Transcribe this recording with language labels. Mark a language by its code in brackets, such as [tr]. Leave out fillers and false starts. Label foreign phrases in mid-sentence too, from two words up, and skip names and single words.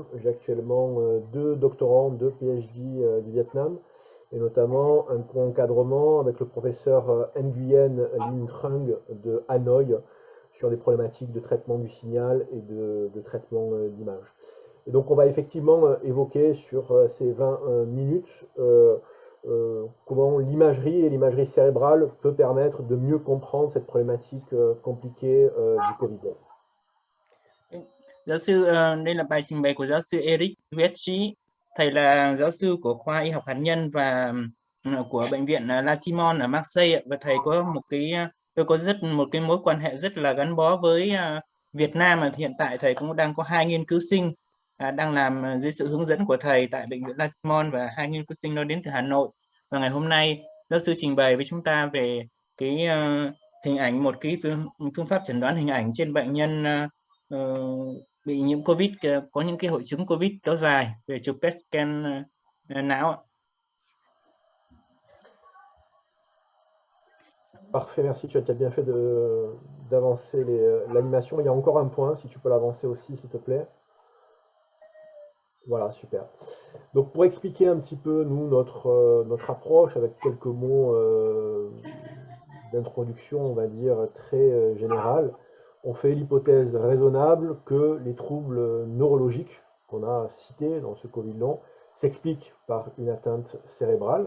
[fr] J'ai actuellement deux doctorants, deux PhD du Vietnam, et notamment un encadrement avec le professeur Nguyen Linh Trung de Hanoï sur des problématiques de traitement du signal et de traitement d'image. Et donc on va effectivement évoquer sur ces 20 minutes comment l'imagerie et l'imagerie cérébrale peut permettre de mieux comprendre cette problématique compliquée du Covid. [vi] Giáo sư, đây là bài trình bày của giáo sư Eric Vietchi. Thầy là giáo sư của khoa y học hạt nhân và của bệnh viện Latimore ở Marseille và thầy có tôi có một cái mối quan hệ rất là gắn bó với Việt Nam. Hiện tại thầy cũng đang có 2 nghiên cứu sinh đang làm dưới sự hướng dẫn của thầy tại bệnh viện Latimore, và 2 nghiên cứu sinh đó đến từ Hà Nội. Và ngày hôm nay giáo sư trình bày với chúng ta về cái hình ảnh, một cái phương pháp chẩn đoán hình ảnh trên bệnh nhân bị nhiễm Covid, có những cái hội chứng Covid kéo dài, về chụp [en] PET scan [vi] não. [fr] Parfait, merci. Tu as bien fait d'avancer l'animation. Il y a encore un point, si tu peux l'avancer aussi, s'il te plaît. Voilà, super. Donc pour expliquer un petit peu, nous, notre approche avec quelques mots d'introduction, on va dire, très générale, on fait l'hypothèse raisonnable que les troubles neurologiques qu'on a cités dans ce Covid long s'expliquent par une atteinte cérébrale.